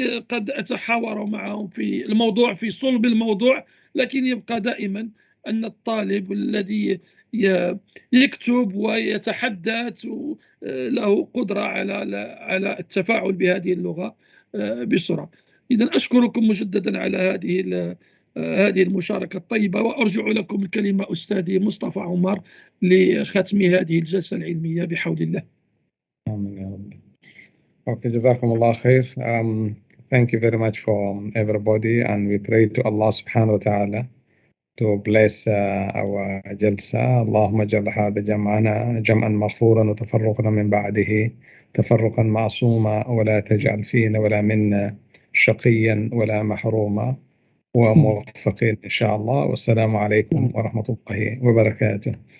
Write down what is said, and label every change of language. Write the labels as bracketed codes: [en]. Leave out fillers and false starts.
[ar] قد أتحاور معهم في الموضوع، في صلب الموضوع، لكن يبقى دائما أن الطالب الذي يكتب ويتحدث له قدرة على التفاعل بهذه اللغة بسرعة. إذن أشكركم مجددا على هذه المشاركة الطيبة، وأرجع لكم الكلمة أستاذي مصطفى عمر لختم هذه الجلسة العلمية بحول الله. آمين يا رب. Okay, جزاكم الله خير. [en] Thank you very much for everybody, and we pray to Allah subhanahu wa ta'ala to bless our جلسة. [ar] اللهم اجعل هذا جمعنا جمعا مغفورا وتفرقنا من بعده تفرقا معصوما، ولا تجعل فينا ولا منا شقيا ولا محروما، وموفقين إن شاء الله. والسلام عليكم ورحمة الله وبركاته.